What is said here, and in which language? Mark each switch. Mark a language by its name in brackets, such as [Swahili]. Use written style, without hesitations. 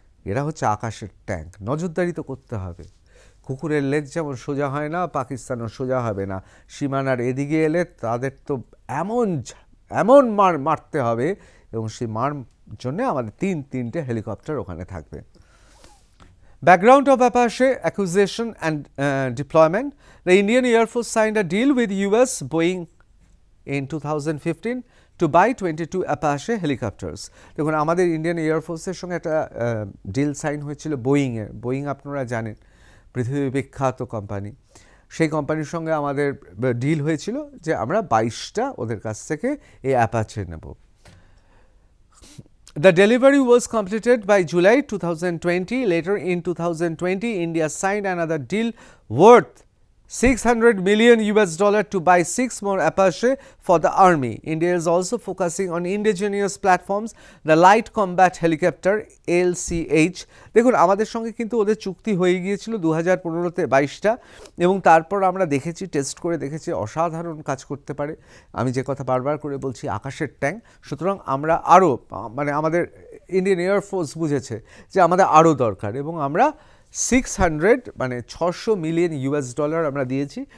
[Bangla] এরা হচ্ছে আকাশের ট্যাঙ্ক। নজরদারি তো করতে হবে। কুকুরের লেজ যেমন সোজা হয় না, পাকিস্তানও সোজা হবে না। সীমানার এদিকে এলে তাদের তো এমন মারতে হবে, এবং সেই মার জন্য আমাদের তিনটে হেলিকপ্টার ওখানে থাকবে। [English] Background of Apache acquisition and deployment. The Indian Air Force signed a deal with US Boeing in 2015 to buy 22 Apache helicopters. [Bangla] দেখুন আমাদের ইন্ডিয়ান এয়ারফোর্সের সঙ্গে একটা ডিল সাইন হয়েছিল বোয়িংয়ের। বোয়িং আপনারা জানেন পৃথিবীর বিখ্যাত কোম্পানি। সেই কোম্পানির সঙ্গে আমাদের ডিল হয়েছিল যে আমরা 22টা ওদের কাছ থেকে এই অ্যাপাচে নেব। [English] The delivery was completed by July 2020. Later in 2020, India signed another deal worth $600 million to buy 6 more Apache for the army. India is also focusing on indigenous platforms, the Light Combat Helicopter LCH. [Bangla] দেখুন আমাদের সঙ্গে কিন্তু ওদের চুক্তি হয়ে গিয়েছিল 2015-তে 22টা, এবং তারপর আমরা দেখেছি, টেস্ট করে দেখেছি অসাধারণ কাজ করতে পারে। আমি যে কথা বারবার করে বলছি, আকাশের ট্যাঙ্ক। সুতরাং আমরা আরও মানে আমাদের ইন্ডিয়ান এয়ারফোর্স বুঝেছে যে আমাদের আরও দরকার, এবং আমরা 600 মানে $600 মিলিয়ন আমরা দিয়েছি।